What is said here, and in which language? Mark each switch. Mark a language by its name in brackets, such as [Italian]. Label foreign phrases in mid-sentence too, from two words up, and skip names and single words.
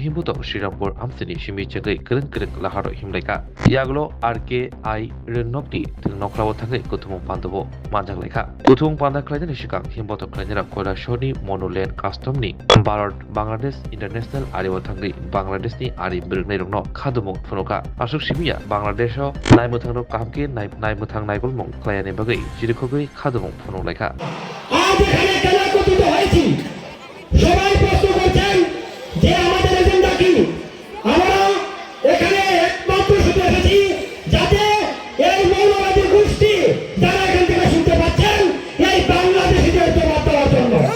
[Kok Borok] himboto Srirampur amsini simi chegai kereng kereng laharo himlaika Yaglo RKI Renokti Noklawo Tangai Kutumung Pandobo Manjak Leka Kutumung Panda Klajan Shikang Himboto Klanera Koilashwari Monoland Customni Bharat Bangladesh International Ariwa Tangai Bangladeshni Ari Birgnai Khadumung Phunoka Asuk Shimiya Bangladesh Naimutangno Kamke Naimutang Naigolmung Klayane Bagai Jirikogoi Khadumung Phunung Leka [Bangla] আজ এখানে কেন একত্রিত হয়েছি সবাই প্রশ্ন করছেন যে আমাদের এজেন্ডা কি আমরা এখানে একমাত্র শুধু এসেছি যাতে এই মৌলবাদী গোষ্ঠী যারা এখান থেকে শুনতে পাচ্ছেন এই বাংলাদেশিদের জবাব দেওয়ার জন্য